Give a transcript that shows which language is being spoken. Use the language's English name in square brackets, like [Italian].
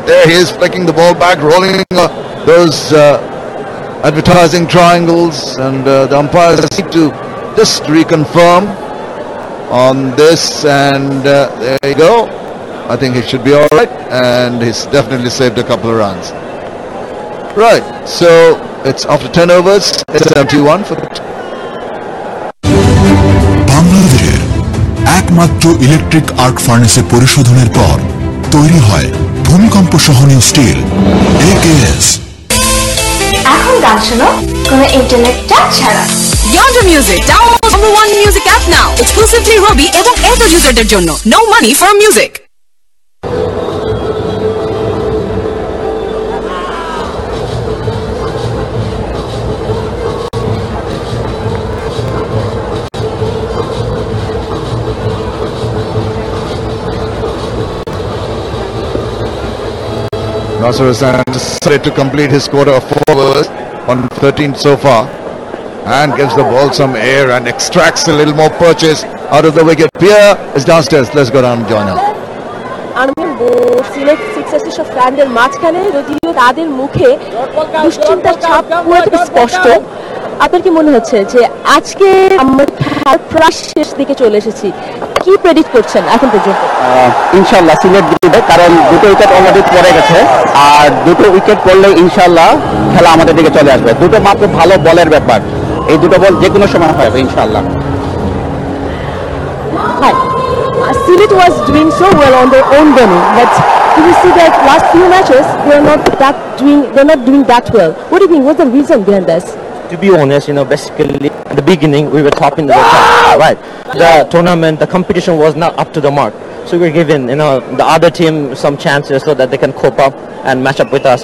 [English] There he is, flicking the ball back, rolling those advertising triangles, and the umpires need to just reconfirm on this, and there you go. I think he should be all right, and he's definitely saved a couple of runs. Right, so it's after 10 overs, it's 71 for [Bangla] বাংলাদেশের একমাত্র electric arc ফার্নেসে পরিশোধনের পর তৈরি হয় ভূমিকম্প সহনীয় still AKS। এখন গান শোনো কোনো ইন্টারনেট চার্জ ছাড়া। [English] Yonder Music, download #1 music app now, exclusively Robi [Bangla] এবং Airtel userদের জন্য. [English] No money for music. Nasir Hussain decided to complete his quota of 4 overs on 13 so far, and gives the ball some air and extracts a little more purchase out of the wicket. Pierre is downstairs. Let's go down and join her. [Bangla] আমি সিলেট 6 সব ফ্যানদের মাঝখানে যদিও তাদের মুখে দুশ্চিন্তার ছাপ পুরোটা স্পষ্ট। আপনার কি মনে হচ্ছে যে আজকে আমরা প্রায় শেষ দিকে চলে এসেছি, কি প্রেডিক্ট করছেন এখন পর্যন্ত? ইনশাল্লাহ সিলেট জিতবে, কারণ দুটো উইকেট অলরেডি পড়ে গেছে, আর দুটো উইকেট পড়লে ইনশাল্লাহ খেলা আমাদের দিকে চলে আসবে। দুটো মাত্র ভালো বলের ব্যাপার, এই দুটো বল যে কোনো সময় হবে ইনশাল্লাহ। [English] Hi. Sylet was doing so well on their own bowling, but you see that last few matches they're not doing that well. What do you think? What's the reason behind this? To be honest, basically at the beginning we were top in the world, right? The tournament, the competition was not up to the mark, so we're giving the other team some chances so that they can cope up and match up with us.